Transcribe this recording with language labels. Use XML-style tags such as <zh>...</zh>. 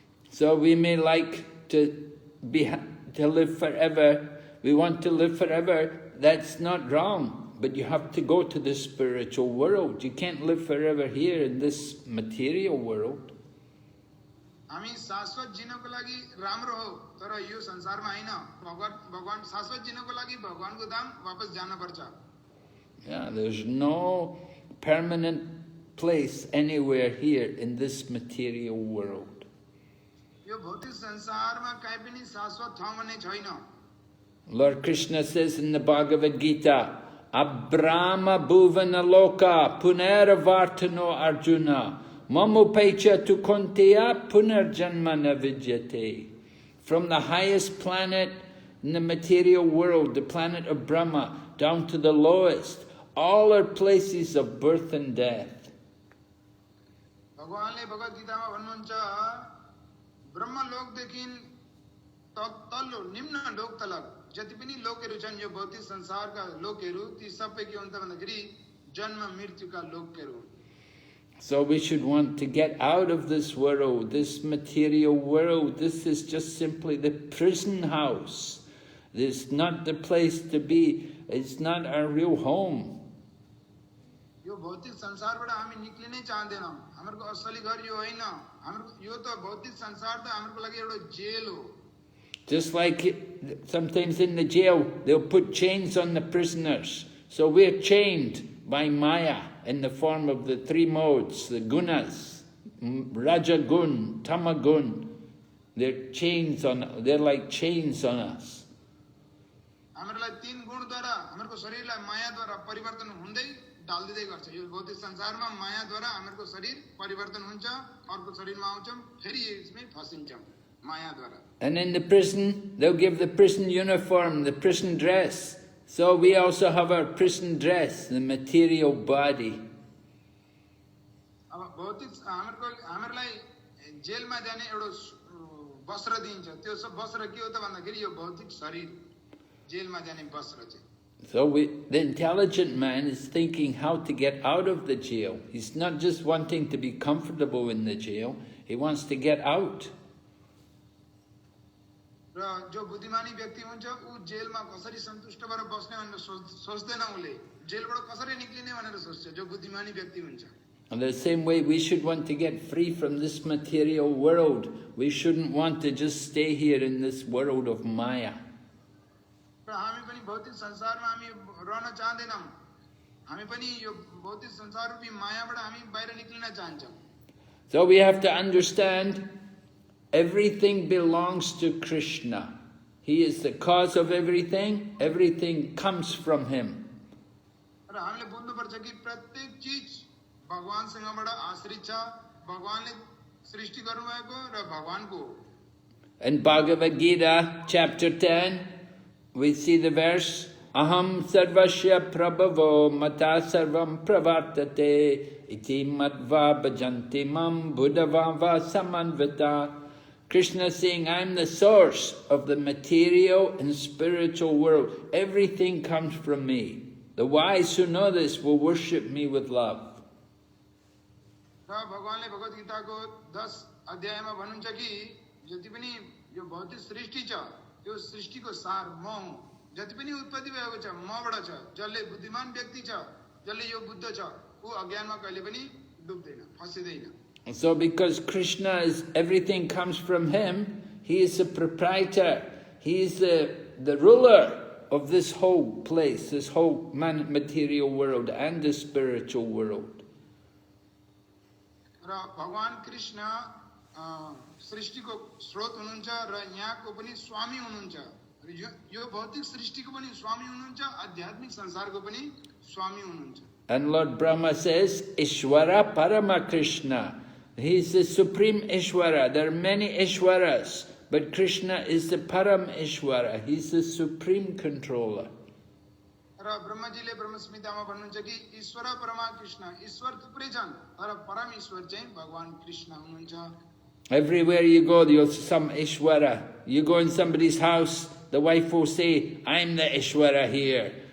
<en>So we may like to live forever. We want to live forever. That's not wrong. But you have to go to the spiritual world. You can't live forever here in this material world.</en> <ne>हामी शाश्वत जिनको लागि राम्रो हो तर यो संसारमा हैन भगवान शाश्वत जिनको लागि भगवानको धाम वापस जान पर्छ</ne> <en>Yeah, there's no permanent place anywhere here in this material world.</en> <ne>यो भौतिक संसारमा कहीँ पनि शाश्वत ठाउँ भन्ने छैन</ne> <en>Lord Krishna says in the Bhagavad Gita,</en> <sa>Abrahma bhuvana loka punaravartano arjuna mamupecha tu konteya punarjanma na vidyate.</sa> <en>From the highest planet in the material world, the planet of Brahma, down to the lowest, all are places of birth and death.</en> <ne>भगवानले भगवत गीतामा भन्नुहुन्छ ब्रह्म लोकदेखि तल्लो निम्न लोक तलक जति पनि लोकहरू छन् यो भौतिक संसारका लोकहरू ती सबै के हुन्छ भन्दाखेरि जन्म मृत्युका लोकहरू</ne> <en>So we should want to get out of this world, this material world. This is just simply the prison house. It's not the place to be. It's not our real home.</en> <ne>यो भौतिक संसारबाट हामी निक्लिनै चाहदैनौं हाम्रो असली घर यो हैन हाम्रो यो त भौतिक संसार त हाम्रो लागि एउटा जेल हो</ne> <en>Just like sometimes in the jail, they'll put chains on the prisoners. So we're chained by Maya in the form of the three modes, the gunas, Rajagun, Tamagun. They're like chains on us.</en> <ne>हामीलाई तीन गुणद्वारा हाम्रो शरीरलाई मायाद्वारा परिवर्तन हुँदै डाल्दिदै गर्छ यो भौतिक संसारमा मायाद्वारा हाम्रो शरीर परिवर्तन हुन्छ अर्को शरीरमा आउँछौं फेरि यसमै फसिन्छौं मायाद्वारा</ne> <en>And in the prison, they'll give the prison uniform, the prison dress. So we also have our prison dress, the material body.</en> <ne>अब भौतिक हामीलाई जेलमा जाने एउटा वस्त्र दिन्छ त्यो सब वस्त्र के हो त भन्दाखेरि यो भौतिक शरीर जेलमा जाने वस्त्र चाहिँ</ne> <en>So the intelligent man is thinking how to get out of the jail. He's not just wanting to be comfortable in the jail, he wants to get out.</en> <ne>र जो बुद्धिमानी व्यक्ति हुन्छ उ जेलमा कसरी सन्तुष्ट भएर बस्ने भनेर सोच्दैन उले जेलबाट कसरी निक्लिने भनेर सोच्छ जो बुद्धिमानी व्यक्ति हुन्छ</ne> <en>And the same way we should want to get free from this material world. We shouldn't want to just stay here in this world of Maya.</en> <ne>र हामी पनि भौतिक संसारमा हामी रहन चाहदैनौं हामी पनि यो भौतिक संसार रूपी मायाबाट हामी बाहिर निक्लिन चाहन्छौं</ne> <en>So we have to understand everything belongs to Krishna. He is the cause of everything. Everything comes from him.</en> <ne>र हामीले बुझ्नुपर्छ कि प्रत्येक चीज भगवानसँगबाट आश्रित छ भगवानले सृष्टि गर्नुभएको र भगवानको</ne> <en>In Bhagavad Gita, chapter 10, we see the verse,</en> <sa>Aham sarvasya prabhavo mata sarvam pravartate iti matva bhajanti mam buddhavava samanvita.</sa> <en>Krishna is saying, I am the source of the material and spiritual world. Everything comes from me. The wise who know this will worship me with love.</en> <ne>र भगवानले भगवत गीताको 10 अध्यायमा भन्नुहुन्छ कि जति पनि यो भौतिक सृष्टि छ त्यो सृष्टिको सार म हुँ जति पनि उत्पत्ति भएको छ मबाट छ, जसले बुद्धिमान व्यक्ति छ, जसले यो बुद्ध छ, ऊ अज्ञानमा कहिले पनि डुब्दैन, फसिदैन।</ne> <en>So because Krishna is, everything comes from him, he is the proprietor, he is the ruler of this whole place, this whole material world and the spiritual world.</en> <ne>र भगवान कृष्ण सृष्टिको स्रोत हुनुहुन्छ र यहाँको पनि स्वामी हुनुहुन्छ, यो भौतिक सृष्टिको पनि स्वामी हुनुहुन्छ, आध्यात्मिक संसारको पनि स्वामी हुनुहुन्छ।</ne> <en>And Lord Brahma says,</en> <sa>Ishwara Parama Krishna.</sa> <en>He is the supreme Ishwara. There are many Ishwaras, but Krishna is the Param Ishwara. He is the supreme controller.</en> <ne>र ब्रह्मजीले ब्रह्मस्मितामा भन्नुहुन्छ कि ईश्वर परमा कृष्ण, ईश्वर थुप्रै छन् तर परम ईश्वर चाहिँ भगवान कृष्ण हुनुहुन्छ।</ne> <en>Everywhere you go, you'll see some Ishwara. You go in somebody's house, the wife will say, I'm the Ishwara here.</en>